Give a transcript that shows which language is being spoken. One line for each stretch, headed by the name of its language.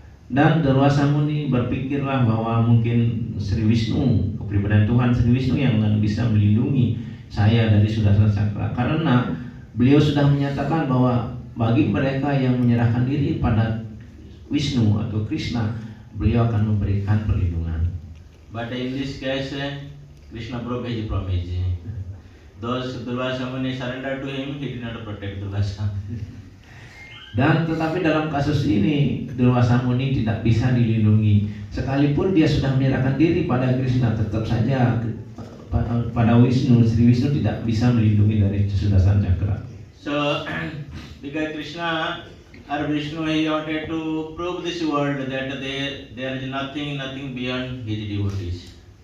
Indonesian: Dan Durvasa Muni berpikirlah bahwa mungkin Sri Vishnu, kepribadian Tuhan Sri Vishnu yang bisa melindungi saya dari Sudarshan Chakra, karena beliau sudah menyatakan bahwa bagi mereka yang menyerahkan diri pada Vishnu atau Krishna, beliau akan memberikan perlindungan.
English: But in this case, Krishna broke his promise. Those Durvasa Muni surrendered to him, he did not protect Durvasa.
Indonesian: Dan tetapi dalam kasus ini Durvasa Muni tidak bisa dilindungi. Sekalipun dia sudah menyerahkan diri pada Krishna, tetap saja pada Vishnu, Sri Vishnu tidak bisa melindungi dari Sudarshan Chakra.
English: So because Krishna or Vishnu, he wanted to prove this world that there is nothing beyond his devotees.